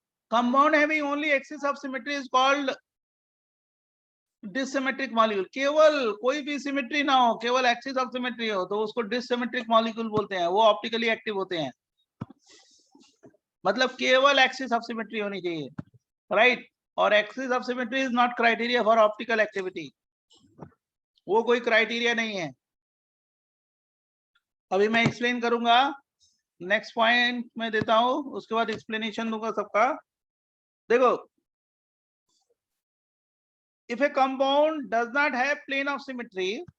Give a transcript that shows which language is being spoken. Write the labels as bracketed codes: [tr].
[en] Compound having only axis of symmetry is called dissymmetric molecule. [hi] केवल कोई भी सिमेट्री ना हो, केवल एक्सिस ऑफ सिमेट्री हो तो उसको डिससिमेट्रिक मॉलिक्यूल बोलते हैं, वो ऑप्टिकली एक्टिव होते हैं। मतलब केवल एक्सिस ऑफ सिमेट्री होनी चाहिए, राइट। [en] और axis of symmetry is not criteria for optical activity, [hi] वो कोई क्राइटेरिया नहीं है। अभी मैं एक्सप्लेन करूंगा, नेक्स्ट पॉइंट मैं देता हूं, उसके बाद एक्सप्लेनेशन दूंगा सबका। [en] देखो, if a compound does not have plane of symmetry,